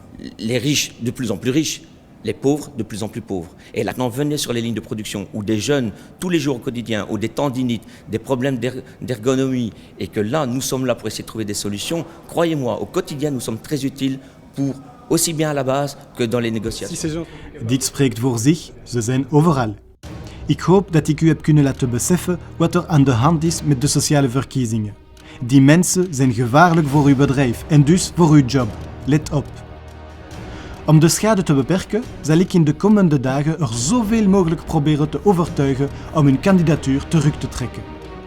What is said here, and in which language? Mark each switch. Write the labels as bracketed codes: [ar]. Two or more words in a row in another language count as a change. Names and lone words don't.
[fr] Les riches de plus en plus riches, les pauvres de plus en plus pauvres. Et là, quand venez sur les lignes de production où des jeunes, tous les jours au quotidien, ou des tendinites, des problèmes d'ergonomie, et que là, nous sommes là pour essayer de trouver des solutions, croyez-moi, au quotidien, nous sommes très utiles pour aussi bien à la base que dans les négociations. [nl] Dit spreekt voor zich, ze zijn overal. Ik hoop dat ik u heb kunnen laten beseffen wat er aan de hand is met de sociale verkiezingen. Die mensen zijn gevaarlijk voor uw bedrijf en dus voor uw job. Let op. Om de schade te beperken, zal ik in de komende dagen er zoveel mogelijk proberen te overtuigen om hun kandidatuur terug te trekken.